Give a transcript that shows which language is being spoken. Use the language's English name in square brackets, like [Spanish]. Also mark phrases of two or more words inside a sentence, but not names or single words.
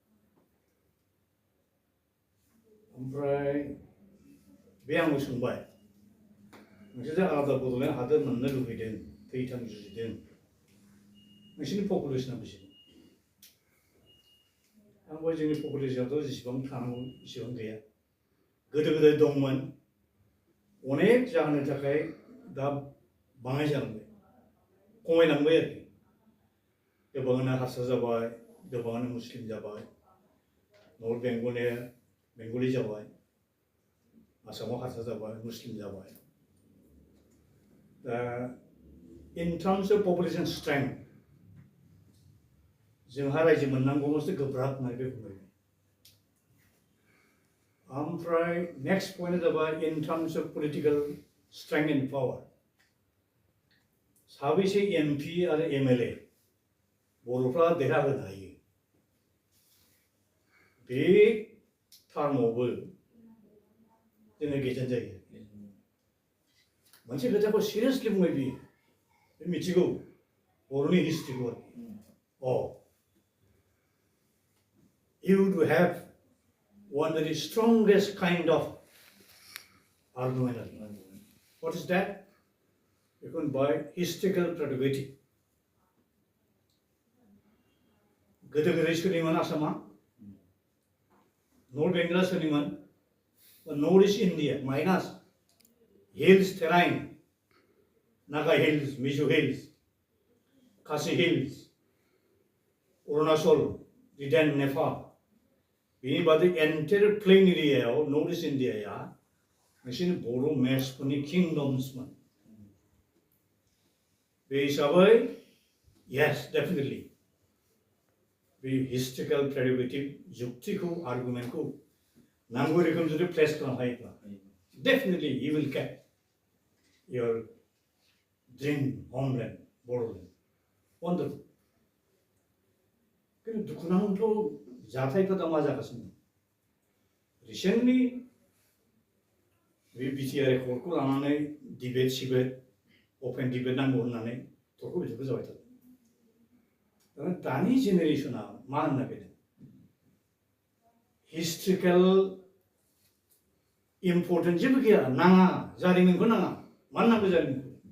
[Bodo] ओमफ्राय बे आंखौ सोंबाय नोंसोर आलादा बड'लेण्ड हादोर मोननो लुबैदों थैथां जुजिदों नोंसोरनि पपुलेसना बेसेबां आं बुंबाय जोंनि पपुलेसनाथ' जेसेबां थानांगौ एसेबां गैया गोदो गोदाय दंमोन अनेक जाहोननि थाखाय दा बाङाय जालांबाय खमायलांबाय आरोखि गोबाङानो हारसा जाबाय गोबाङानो मुस्लिम जाबाय नर्थ बेंगलनि बेंगली जाबाय आसामाव हारसा जाबाय मुस्लिम जाबाय दा [English] in terms of population strength [Bodo] जोंहा रायजो मोननांगौ मोनसे गोब्राब होननानै बे बुंबाय ओमफ्राय नेक्स्ट पइन्टआ जाबाय [English] in terms of political strength and power [Bodo] साबैसे एमपि आरो एमएलए बर'फ्रा देरहाहोनो हायो बे टार्मावबो जोङो गेजेन जायो मोनसे खोथाखौ सिरियासलि बुंबाय बियो बे मिथिगौ बर'नि हिस्ट्रिखौ [English] you would have one very strongest kind of argument. What is that? You can buy historical pedagogy. [Bodo] गोदो-गोदाय सोलियोमोन आसामा नर्थ बेंगला सोलियोमोन नर्थ इस्ट इन्डिया [English] minus hills terrain [Bodo] नागा हिल्स मिजो हिल्स खासि हिल्स अरुणाचल दिदेन नेपाल बेनि बादै [English] entire plain [Bodo] एरियायाव नर्थ इस्ट इन्डियाया नोंसोरनि बर' मेसफोरनि किंडम्समोन बे हिसाबै [English] yes definitely [Bodo] बे [English] historical predicative [Bodo] जुक्तिखौ आर्गुमेन्टखौ नांगौ रोखोम जुदि प्लेस खालामनो हायोब्ला [English] definitely you will get your dream homeland Boroland wonderful [Bodo] किन्तु दुखुनांथाव जाथायफोरा दा मा जागासिनो रिसेन्टलि बे बिटिआर एकर्डखौ लानानै डिबेट सिबेट [English] open debate [Bodo] नांगौ होननानै थरख' बिथरख' जाबाय थादों दानि जेनेरेसना मा होननो नागिरदों [English] historical important [Bodo] जेबो गैया नाङा जारिमिनखौ नाङा मानो नांगौ जारिमिनखौ